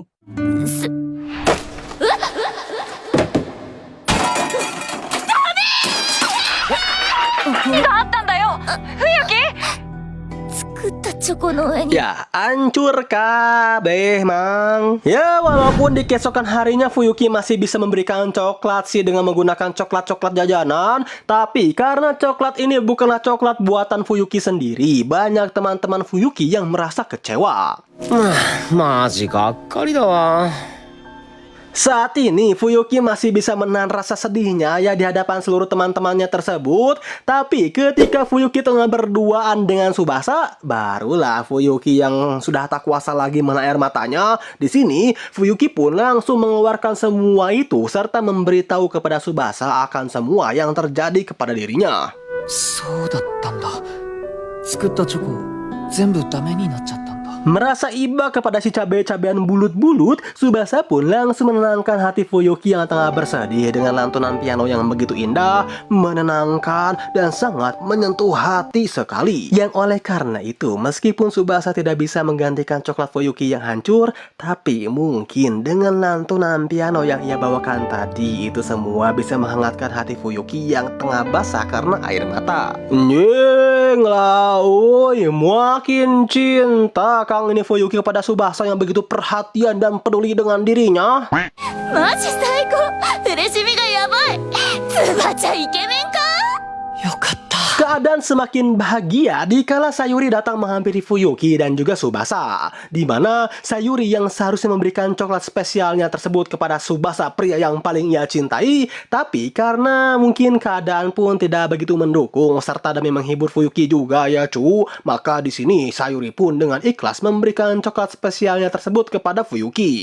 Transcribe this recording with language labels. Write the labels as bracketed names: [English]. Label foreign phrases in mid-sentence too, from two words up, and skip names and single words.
[Indonesian] Ya, hancur kabeh, Mang. Ya, walaupun di keesokan harinya Fuyuki masih bisa memberikan coklat sih dengan menggunakan coklat-coklat jajanan, tapi karena coklat ini bukanlah coklat buatan Fuyuki sendiri, banyak teman-teman Fuyuki yang merasa kecewa. [Japanese] マジがっかりだわ。 [Indonesian] Saat ini Fuyuki masih bisa menahan rasa sedihnya ya di hadapan seluruh teman-temannya tersebut. Tapi ketika Fuyuki tengah berduaan dengan Tsubasa, barulah Fuyuki yang sudah tak kuasa lagi menahan air matanya. Di sini Fuyuki pun langsung mengeluarkan semua itu serta memberitahu kepada Tsubasa akan semua yang terjadi kepada dirinya. [Japanese] そうだったんだ。作ったチョコ全部ダメになっちゃったんだ。 [Indonesian] Merasa iba kepada si cabe-cabean bulut-bulut, Tsubasa pun langsung menenangkan hati Fuyuki yang tengah bersedih dengan lantunan piano yang begitu indah, menenangkan, dan sangat menyentuh hati sekali. Yang oleh karena itu, meskipun Tsubasa tidak bisa menggantikan coklat Fuyuki yang hancur, tapi mungkin dengan lantunan piano yang ia bawakan tadi, itu semua bisa menghangatkan hati Fuyuki yang tengah basah karena air mata. Nyeng lah, oi, makin cinta Kang ini Fuyuki kepada Tsubasa yang begitu perhatian dan peduli dengan dirinya. [Japanese] マジ最高。嬉しみがやばい。つばちゃんイケメンか。よかった。 [Indonesian] Keadaan semakin bahagia dikala Sayuri datang menghampiri Fuyuki dan juga Tsubasa, di mana Sayuri yang seharusnya memberikan coklat spesialnya tersebut kepada Tsubasa, pria yang paling ia cintai, tapi karena mungkin keadaan pun tidak begitu mendukung serta demi menghibur Fuyuki juga ya cu, maka di sini Sayuri pun dengan ikhlas memberikan coklat spesialnya tersebut kepada Fuyuki.